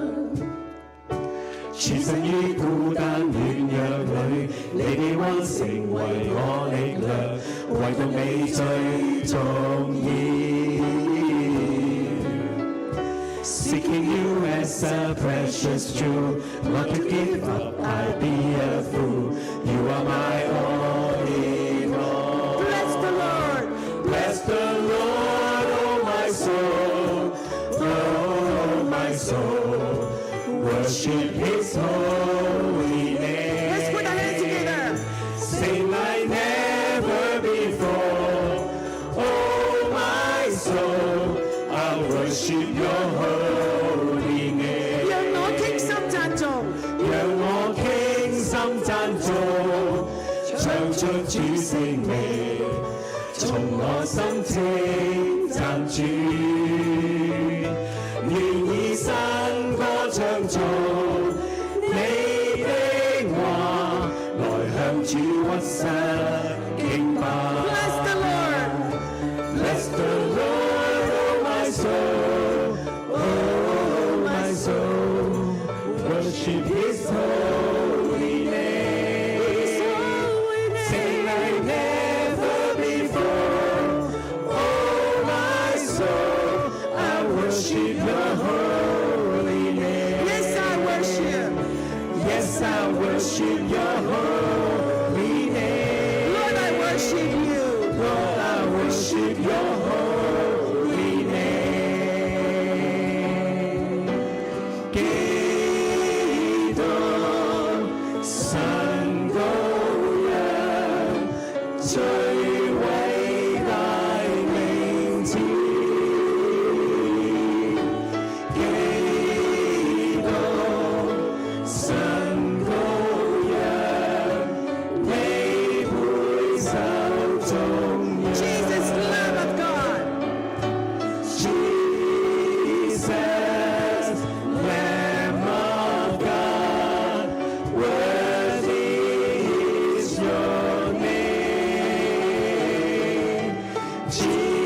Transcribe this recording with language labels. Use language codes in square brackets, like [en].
[zh] 處身於孤單軟弱裏，你的溫成為我力量，唯獨你最重要。 [en] Seeking you as a precious jewel, not to give up, I'd be a fool. You are my all in all. Bless the Lord. Bless the Lord, oh my soul, oh my soul. Worship His holy name. Let's put our hands together. Sing like never before. Oh my soul, I worship your holy name. [zh] 讓我傾心讚頌，讓我傾心讚頌，唱出主聖名，從我心情讚主，願以新歌唱頌你的話，來向主屈膝敬拜。 [en] Bless the Lord. Bless the Lord, oh my soul, oh my soul, worship His holy name. Sing like never before, oh my soul, I worship your holy name. Yes, I worship. Yes, I worship your holy name. Lord, I worship you. Lord, I worship your holy name. [zh] 基督神羔羊，最偉大名字。基督神羔羊，你配受頌揚。 [en] Jesus, Lamb of God. Jesus, Lamb of God, worthy is your name.